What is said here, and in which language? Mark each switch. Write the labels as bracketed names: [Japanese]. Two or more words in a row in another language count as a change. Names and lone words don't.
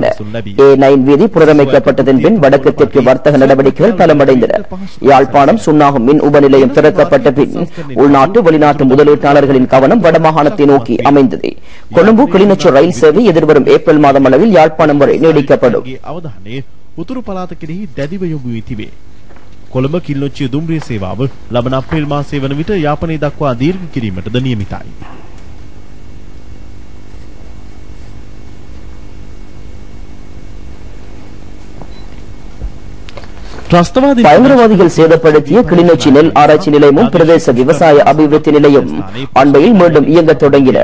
[Tamil] A9 வீதி புனரமைக்கப்பட்டதன் பின் வடக்கு தெற்கு வர்த்தக நடவடிக்கைகள் பலமடைந்தன. யாழ்ப்பாணம் சுன்னாகம் மின் உப நிலையம் திறக்கப்பட்ட பின் உள்நாட்டு வெளிநாட்டு முதலீட்டாளர்களின் கவனம் வடமாகாணத்தை நோக்கி அமைந்தது. கொழும்பு கிளிநொச்சி ரயில் சேவை எதிர்வரும் ஏப்ரல் மாதம் அளவில் யாழ்ப்பாணம் வரை நீடிக்கப்படும். [Sinhala] කොළඹ කිල්ලොච්චිය දුම්රිය සේවාව ලබන අප්‍රේල් මාසයේ වන විට යාපනය දක්වා දීර්ඝ කිරීමටද නියමිතයි. [Tamil] பயங்கரவாதிகள் சேதப்படுத்திய கிளிநொச்சி நெல் ஆராய்ச்சி நிலையமும் பிரதேச விவசாய அபிவிருத்தி நிலையம் அண்மையில் மீண்டும் இயங்க தொடங்கின.